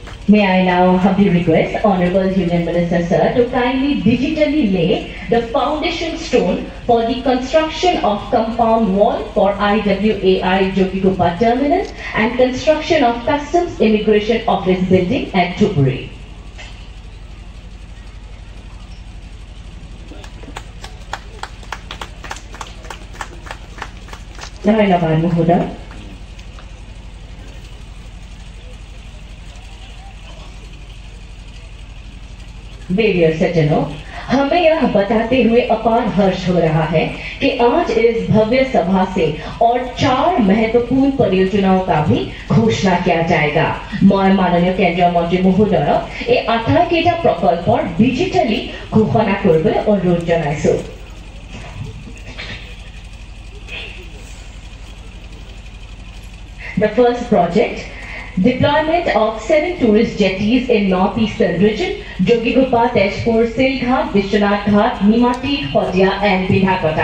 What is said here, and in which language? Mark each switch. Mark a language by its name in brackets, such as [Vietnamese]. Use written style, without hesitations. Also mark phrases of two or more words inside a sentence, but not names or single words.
[English] May I now humbly request Honorable Union Minister Sir to kindly digitally lay the foundation stone for the construction of compound wall for IWAI Jogigupa Terminal and construction of Customs Immigration Office building at Tupuri. [Hindi] धन्यवाद महोदय। प्रिय सज्जनों, हमें यह बताते हुए अपार हर्ष हो रहा है कि आज इस भव्य सभा से और 4 महत्वपूर्ण परियोजनाओं का भी घोषणा किया जाएगा। मैं माननीय केंद्रीय मंत्री महोदय [Assamese] এই 28 প্ৰকল্পৰ ডিজিটেলি ঘোষণা কৰিবলৈ অনুৰোধ জনাইছো। [English] The first project, deployment of 7 tourist jetties in northeastern region, Jogigupa, Tezpur, Silghat, Vishwanath Ghat, Nimati, Khodia and Binhakota.